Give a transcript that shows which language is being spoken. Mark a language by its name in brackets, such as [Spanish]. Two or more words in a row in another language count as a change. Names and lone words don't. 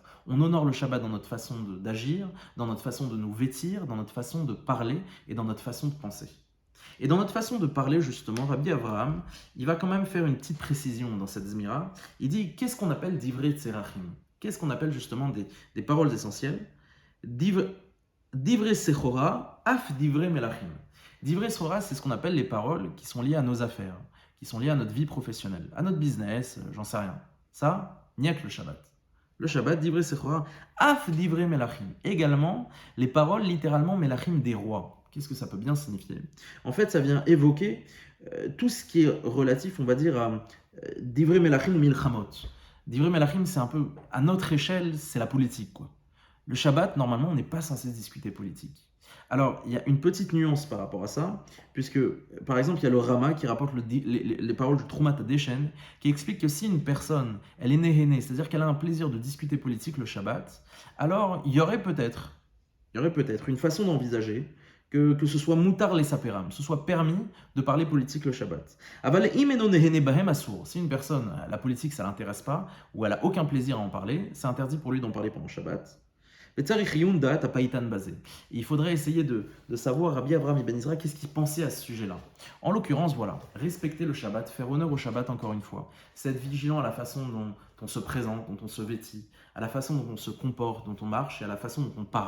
[French] On honore le Shabbat dans notre façon d'agir, dans notre façon de nous vêtir, dans notre façon de parler et dans notre façon de penser. Et dans notre façon de parler, justement, Rabbi Avraham, il va quand même faire une petite précision dans cette Zmira. Il dit, qu'est-ce qu'on appelle [Hebrew] דברי צרכים? [French] Qu'est-ce qu'on appelle justement des paroles essentielles? [Hebrew] דברי סחורה אף דברי מלכים. דברי סחורה, [French] c'est ce qu'on appelle les paroles qui sont liées à nos affaires, qui sont liées à notre vie professionnelle, à notre business, j'en sais rien. Ça, n'y a que le Shabbat. Le Shabbat, [Hebrew] דברי סחורה אף דברי מלכים. [French] Également, les paroles littéralement melachim des rois. Qu'est-ce que ça peut bien signifier? En fait, ça vient évoquer tout ce qui est relatif, on va dire, à [Hebrew] דברי מלכים מלחמות. דברי מלכים, [French] c'est un peu, à notre échelle, c'est la politique, quoi. Le Shabbat, normalement, on n'est pas censé discuter politique. Alors, il y a une petite nuance par rapport à ça, puisque, par exemple, il y a le Rama qui rapporte les paroles du Troumat Adeshen, qui explique que si une personne, elle est néhénée, c'est-à-dire qu'elle a un plaisir de discuter politique le Shabbat, alors il y aurait peut-être une façon d'envisager que ce soit moutar les sapéram, ce soit permis de parler politique le Shabbat. [Hebrew] אבל אם אינו נהנה בהם אסור. [French] Si une personne, la politique, ça l'intéresse pas, ou elle a aucun plaisir à en parler, c'est interdit pour lui d'en parler pendant le Shabbat. Il faudrait essayer de savoir, Rabbi Avraham Ibn Ezra, qu'est-ce qu'il pensait à ce sujet-là. En l'occurrence, voilà, respecter le Shabbat, faire honneur au Shabbat encore une fois, c'est être vigilant à la façon dont on se présente, dont on se vêtit, à la façon dont on se comporte, dont on marche et à la façon dont on parle.